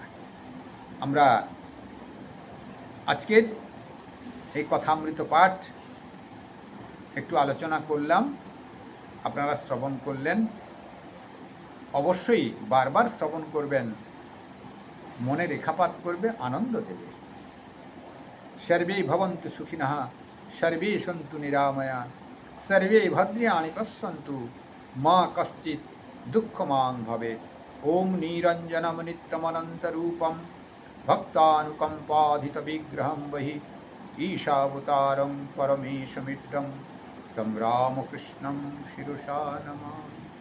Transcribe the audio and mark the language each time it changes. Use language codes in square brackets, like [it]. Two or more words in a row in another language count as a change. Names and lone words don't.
[bn] আমরা আজকের এই কথামৃত পাঠ একটু আলোচনা করলাম, আপনারা শ্রবণ করলেন। অবশ্যই বারবার শ্রবণ করবেন, মনে রেখাপাত করবে, আনন্দ দেবে। [sa] সর্বে ভবন্তু সুখিনঃ, সর্বে সন্তু নিরাময়া, সর্বে ভদ্রাণি পশ্যন্তু, মা কশ্চিৎ দুঃখমাং ভবেৎ। ওম নিরঞ্জনম নিত্যমনন্তরূপম ভক্তানুকম্পাধিত বিগ্রহম বহি ঈশাবতারং পরমেশমিড্ডম তম রামকৃষ্ণম শিরসা নমামি।